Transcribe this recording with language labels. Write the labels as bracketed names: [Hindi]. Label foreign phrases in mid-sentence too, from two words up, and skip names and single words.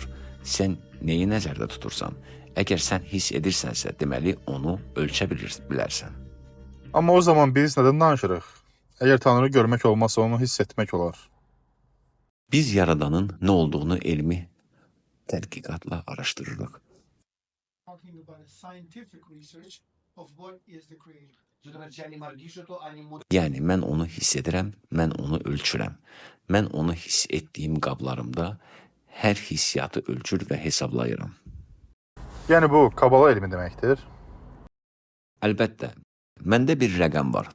[Azerbaijani] Sən nəyi nəzərdə tutursan? Əgər sən hiss edirsənsə, deməli onu ölçə bilərsən. Amma o zaman biz nədən danışırıq? Əgər Tanrını görmək olmazsa onu hiss etmək olar. Biz Yaradanın nə olduğunu elmi tədqiqatla araşdırırıq. [English] Talking about a scientific research of what is the creator. [Azerbaijani] Yəni, mən onu hiss edirəm, mən onu ölçürəm. Mən onu hiss etdiyim qablarımda hər hissiyatı ölçür və hesablayıram. Yəni bu Kabala elmi deməkdir. Əlbəttə, məndə bir rəqəm var.